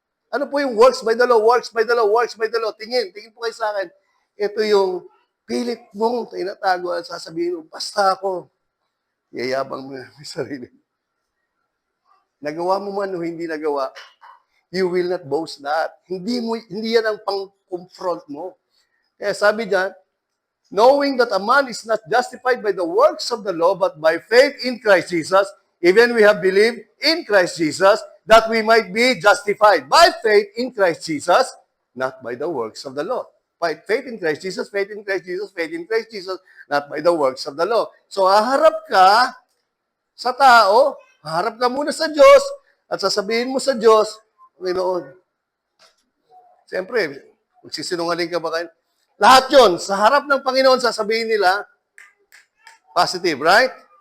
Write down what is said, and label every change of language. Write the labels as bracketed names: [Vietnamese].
[Filipino] Ano po yung [English] works by the law? Works by the law. [Filipino] Tingin po kayo sa akin. Ito yung pilit mong tinatago at sasabihin mo, basta ako. Yayabang mo yung sarili. Nagawa mo man o hindi nagawa, [English] you will not boast that. [Filipino] Hindi yan ang pang-confront mo. Kaya sabi diyan, [English] knowing that a man is not justified by the works of the law, but by faith in Christ Jesus, even we have believed in Christ Jesus, that we might be justified by faith in Christ Jesus, not by the works of the law. By faith in Christ Jesus, not by the works of the law. [Filipino] So, haharap ka sa tao, haharap ka muna sa Diyos, at sasabihin mo sa Diyos, Panginoon, siyempre, magsisinungaling ka ba kayo? Lahat yon sa harap ng Panginoon, sasabihin nila, [English] positive, right?